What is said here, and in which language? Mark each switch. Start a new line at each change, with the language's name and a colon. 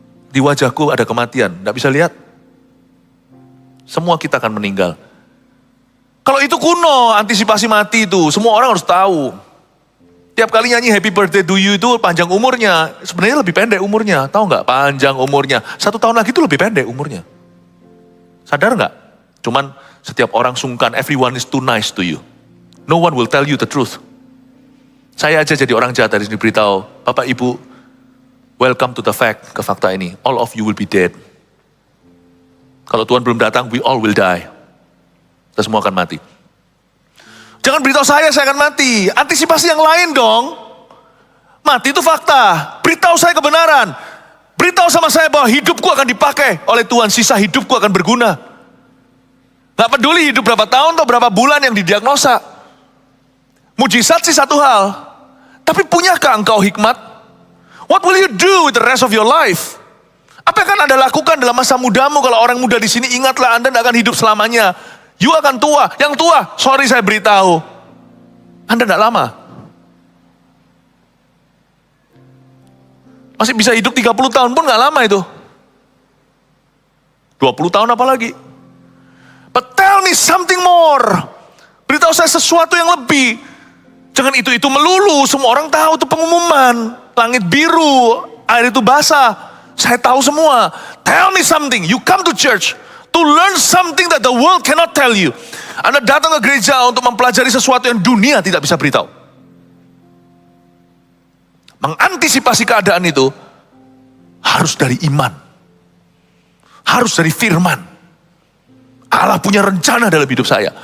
Indonesian: Di wajahku ada kematian, tidak bisa lihat. Semua kita akan meninggal. Kalau itu kuno, antisipasi mati itu, semua orang harus tahu. Tiap kali nyanyi
English: happy birthday to you
Indonesian: itu panjang umurnya, sebenarnya lebih pendek umurnya. Tahu nggak? Panjang umurnya. 1 tahun lagi itu lebih pendek umurnya. Sadar nggak? Cuman setiap orang sungkan,
English: everyone is too nice to you. No one will tell you the truth.
Indonesian: Saya aja jadi orang jahat dari sini beritahu, Bapak Ibu,
English: welcome to the fact,
Indonesian: ke fakta ini.
English: All of you will be dead.
Indonesian: Kalau Tuhan belum datang,
English: we all will die.
Indonesian: Kita semua akan mati. Jangan beritahu saya akan mati. Antisipasi yang lain dong. Mati itu fakta. Beritahu saya kebenaran. Beritahu sama saya bahwa hidupku akan dipakai oleh Tuhan. Sisa hidupku akan berguna. Gak peduli hidup berapa tahun atau berapa bulan yang didiagnosa. Mujizat sih satu hal. Tapi punyakah engkau hikmat?
English: What will you do with the rest of your life?
Indonesian: Apa yang akan Anda lakukan dalam masa mudamu? Kalau orang muda di sini, ingatlah Anda tidak akan hidup selamanya. You akan tua. Yang tua, sorry saya beritahu. Anda tidak lama. Masih bisa hidup 30 tahun pun gak lama itu. 20 tahun apalagi.
English: But tell me something more.
Indonesian: Beritahu saya sesuatu yang lebih. Jangan itu melulu. Semua orang tahu itu pengumuman. Langit biru, air itu basah. Saya tahu semua.
English: Tell me something. You come to church to learn something that the world cannot tell you.
Indonesian: Anda datang ke gereja untuk mempelajari sesuatu yang dunia tidak bisa beritahu. Mengantisipasi keadaan itu harus dari iman. Harus dari firman. Allah punya rencana dalam hidup saya.